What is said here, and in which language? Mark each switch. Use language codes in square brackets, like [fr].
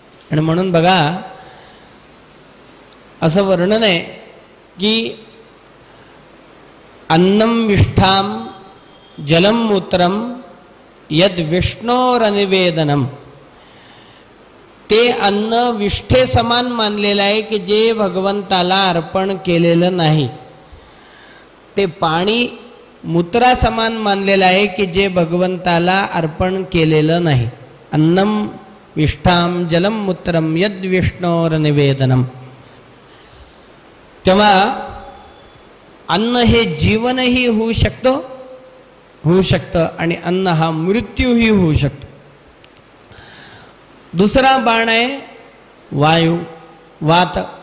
[mr] आणि म्हणून बघा असं वर्णन आहे की [sa] अन्नम विष्ठाम जलम मूत्रम यद विष्णोरनिवेदनम. [mr] ते अन्न विष्ठे समान मानलेलं आहे की जे भगवंताला अर्पण केलेलं नाही. ते पाणी मूत्रा समान मानलेलं आहे की जे भगवंताला अर्पण केलेलं नाही. [sa] अन्नम विष्ठाम जलम मूत्रम यद विष्णोरनिवेदनम. [mr] तेव्हा अन्न हे जीवनही होऊ शकतं आणि अन्न हा मृत्यूही होऊ शकतो. दुसरा बाण आहे वायू, वात.